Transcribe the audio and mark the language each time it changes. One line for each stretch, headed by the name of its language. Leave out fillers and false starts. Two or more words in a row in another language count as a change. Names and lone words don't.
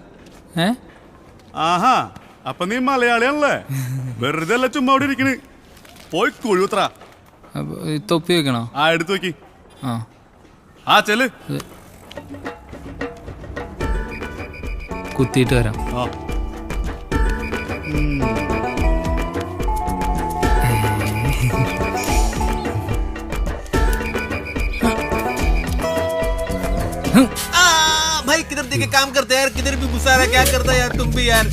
Malayalam: ആഹാ അപ്പൊ നീ മലയാളിയാണല്ലേ? വെറുതെ അല്ല ചുമ്മാ അവിടെ ഇരിക്കണ്. പോയി കുഴുത്ര. തൊപ്പി വെക്കണോ? ആ എടുത്തു വെക്കി. ആ ചെല്. കുത്തിയിട്ട് വരാം.
Hindi: भाई किधर देखे काम करते यार, किधर भी घुसा रहा, क्या करता यार तुम भी यार.